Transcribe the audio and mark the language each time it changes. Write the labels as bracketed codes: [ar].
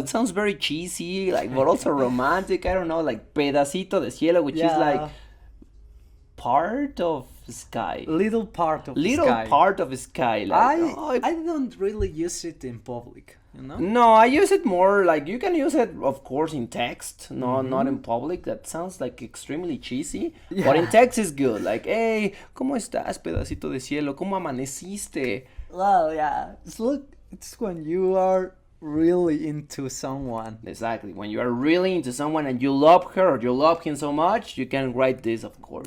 [en] It sounds very cheesy, like, but also romantic. I don't know, like [es] pedacito de cielo, [en] which is like part of sky. Little part of Little sky. part of sky. Like, I don't really use it in public, you know? No, I use it more like, you can use it, of course, in text. No, not in public. That sounds like extremely cheesy. Yeah. But in text is good. Like, hey, [es] ¿cómo estás, pedacito de cielo? ¿Cómo amaneciste? [en] Well, yeah. It's when you are really into someone. Exactly. When you are really into someone and you love her or you love him so much, you can write this, of course.